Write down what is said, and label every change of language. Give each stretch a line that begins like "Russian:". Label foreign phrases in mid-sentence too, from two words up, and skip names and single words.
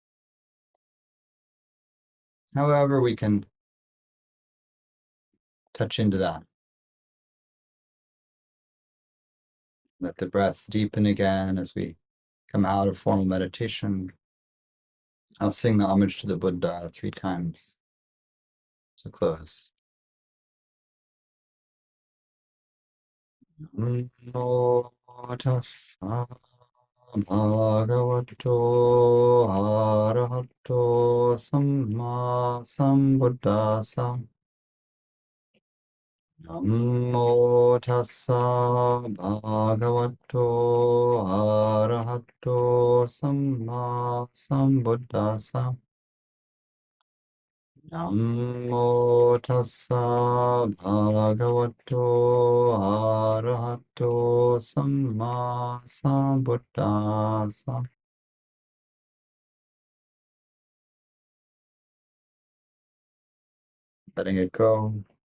English: However, we can touch into that. Let the breath deepen again as we come out of formal meditation. I'll sing the homage to the Buddha 3 times to close.
Pali: Namo tassa bhagavato arahato sammāsambuddhasa. Namo tassa bhagavato arahato sammāsambuddhasa. Namo tassa bhagavato arahato sammāsambuddhasa.
English: Letting it go.